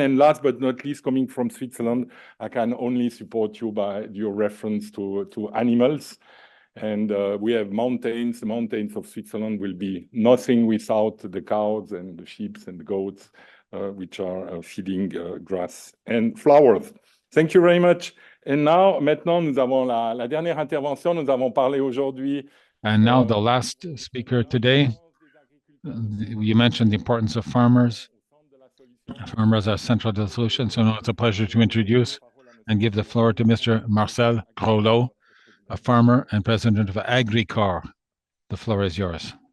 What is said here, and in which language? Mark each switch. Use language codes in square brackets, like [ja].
[en] And last but not least, coming from Switzerland, I can only support you by your reference to animals. And we have mountains. The mountains of Switzerland will be nothing without the cows and the sheep and the goats, which are feeding grass and flowers. Thank you very much. And now, [fr] maintenant, nous avons la dernière intervention. Nous avons parlé aujourd'hui. [en] And now the last speaker today, you mentioned the importance of farmers. Farmers are central to the solution. So now it's a pleasure to introduce and give the floor to Mr. Marcel Grolot, a farmer and president of AgriCor. The floor is yours.